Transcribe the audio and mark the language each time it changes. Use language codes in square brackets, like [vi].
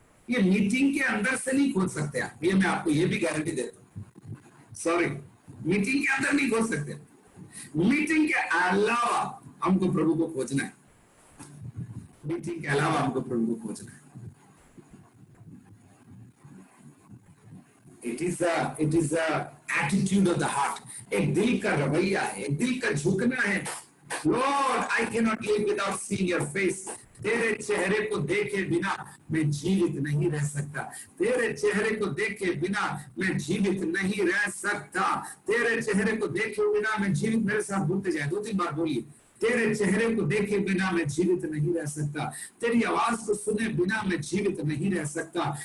[hi] ये मीटिंग के अंदर से नहीं खोज सकते आप, ये मैं आपको ये भी गारंटी देता हूं। सॉरी, मीटिंग के अंदर नहीं खोज सकते। मीटिंग के अलावा हमको प्रभु को खोजना है। मीटिंग के अलावा हमको प्रभु को खोजना है। [en] It is a attitude of the heart. [hi] एक दिल का रवैया है, एक दिल का झुकना है। [en] Lord, I cannot live without seeing your face. [hi] तेरे चेहरे को देखे बिना मैं जीवित नहीं रह सकता। तेरे चेहरे को देखे बिना मैं जीवित नहीं रह सकता। तेरे चेहरे को देखे बिना मैं जीवित, मेरे साथ बोलते जाए 2-3 बार बोलिए। तेरे चेहरे को देखे बिना मैं जीवित नहीं रह सकता। तेरी आवाज को सुने बिना मैं जीवित नहीं रह सकता।